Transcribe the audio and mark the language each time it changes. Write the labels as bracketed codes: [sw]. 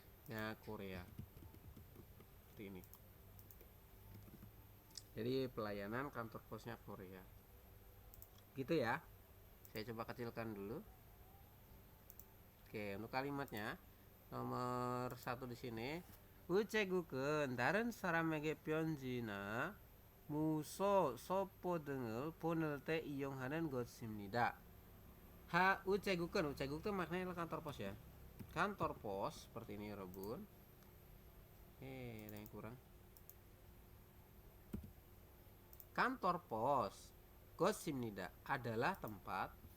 [id] Ya Korea. Seperti ini. Jadi pelayanan kantor posnya Korea. Gitu ya. Saya coba kecilkan dulu. Oke, untuk kalimatnya nomor 1 di sini. [ko] 우체국은 다른 사람에게 편지나 무소, 소포 등을 보낼 때 이용하는 것입니다. 우체국은 우체국 [id] itu maknanya adalah kantor pos ya. Kantor pos seperti ini Robun. Ada yang kurang. Kantor pos 것입니다 adalah tempat.